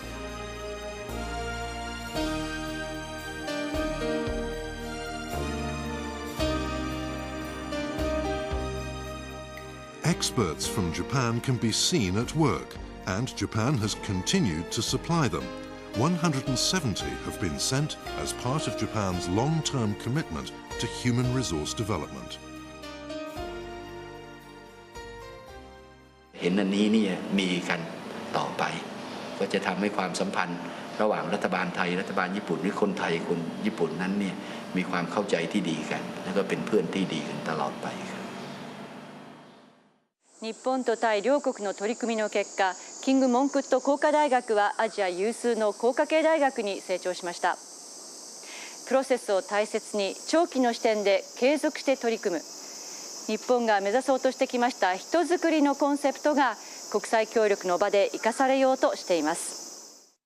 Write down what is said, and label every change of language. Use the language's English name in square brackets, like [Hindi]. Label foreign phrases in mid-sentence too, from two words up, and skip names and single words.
[English] Experts from Japan can be seen at work, and Japan has continued to supply them. 170 have been sent as part of Japan's long-term commitment to human resource development. [Thai] เห็นอันนี้เนี่ยมีกันต่อไปก็จะทำให้ความสัมพันธ์ระหว่างรัฐบาลไทยรัฐบาลญี่ปุ่นหรือคนไทยคนญี่ปุ่นนั้นเนี่ยมีความเข้าใจที่ดีกันแล้วก็เป็นเพื่อนที่ดีกันตลอดไปครับ [Japanese] 日本とタイ両国の取り組みの結果、キングモンクット工科大学はアジア有数の工科系大学に成長しました。プロセスを大切に長期の視点で継続して取り組む。日本が目指そうとしてきました人づくりのコンセプトが国際協力の場で生かされようとしています。